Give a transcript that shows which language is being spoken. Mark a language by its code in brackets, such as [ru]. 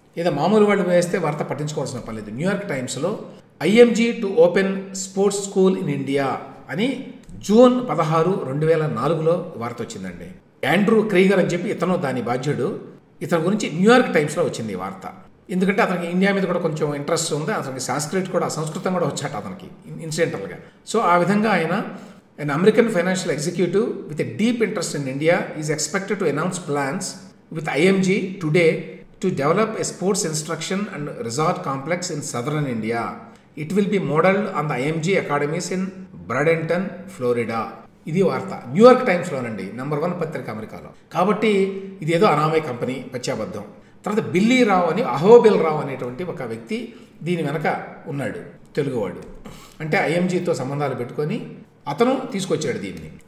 [te] ఏదో మామూలు వాళ్ళు వేస్తే వార్త పట్టించుకోవాల్సిన పని లేదు. న్యూయార్క్ టైమ్స్లో IMG to open sports school in India అని జూన్ 16, 2004లో వార్త వచ్చిందండి. యాండ్రూ క్రీగర్ అని చెప్పి ఇతను దాని బాధ్యుడు. ఇతని గురించి న్యూయార్క్ టైమ్స్లో వచ్చింది ఈ వార్త. ఎందుకంటే అతనికి ఇండియా మీద కూడా కొంచెం ఇంట్రెస్ట్ ఉంది. అతనికి సంస్కృతం కూడా వచ్చాట అతనికి ఇన్సిడెంటల్గా. సో ఆ విధంగా ఆయన [en] an American financial executive with a deep interest in India is expected to announce plans with IMG today to develop a sports instruction and resort complex in southern India. It will be modeled on the IMG academies in Bradenton, Florida. [te] ఇది వార్త New York టైమ్స్లోనండి, number 1 పత్రిక అమెరికాలో. కాబట్టి ఇది ఏదో అనామయ company, పచ్చాబద్ధం. తర్వాత Billy రావు అని, అహోబిల్ రావు అనేటువంటి ఒక వ్యక్తి దీని వెనక ఉన్నాడు, తెలుగువాడు. అంటే ఐఎంజీతో సంబంధాలు పెట్టుకొని అతను తీసుకొచ్చాడు దీన్ని.